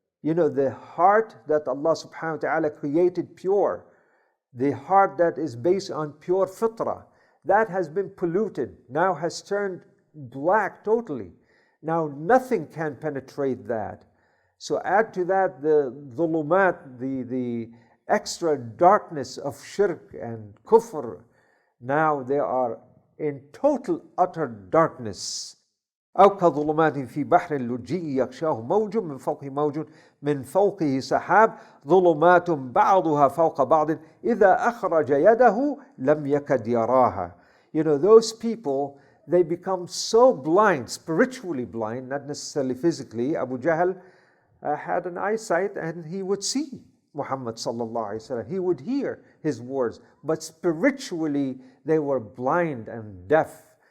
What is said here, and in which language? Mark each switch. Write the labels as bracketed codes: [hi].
[en] You know, the heart that Allah subhanahu wa ta'ala created pure, the heart that is based on pure fitrah, that has been polluted, now has turned black totally. Now nothing can penetrate that. So add to that the dhulumat, the extra darkness of shirk and kufr. Now they are in total utter darkness. [ar] أو كظلمات في بحر لجي يغشاه موج من فوقه موج من فوقه سحاب ظلمات بعضها فوق بعض إذا أخرج يده لم يكد يراها. [en] You know, those people, they become so blind, spiritually blind, not necessarily physically. Abu Jahl had an eyesight and he would see Muhammad sallallahu alaihi wasallam. He would hear his words, but spiritually they were blind and deaf.